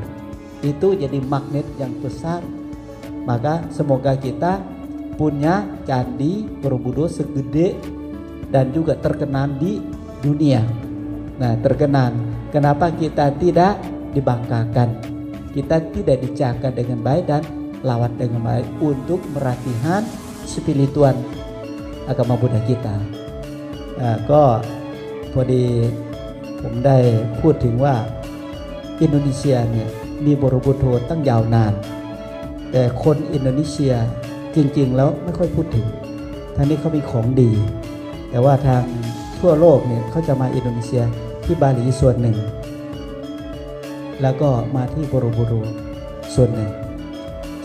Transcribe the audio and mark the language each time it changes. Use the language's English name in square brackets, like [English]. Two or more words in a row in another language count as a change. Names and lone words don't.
[Indonesian] Itu jadi magnet yang besar. Maka semoga kita punya Candi Borobudur segede dan juga terkenan di dunia. Nah, terkenan. Kenapa kita tidak dibanggakan? Kita tidak dijaga dengan baik dan lawan dengan baik untuk meratihan spiritual agama Buddha kita. [Thai] ก็พอดีผมได้พูดถึงว่าอินโดนีเซียเนี่ยมีบรบุโธตั้งยาวนานแต่คนอินโดนีเซียจริงๆแล้วไม่ค่อยพูดถึงทางนี้เขามีของดีแต่ว่าทางทั่วโลกเนี่ยเขาจะมาอินโดนีเซียที่บาหลีส่วนหนึ่งแล้วก็มาที่โบโรบุโรส่วนหนึ่งฉะ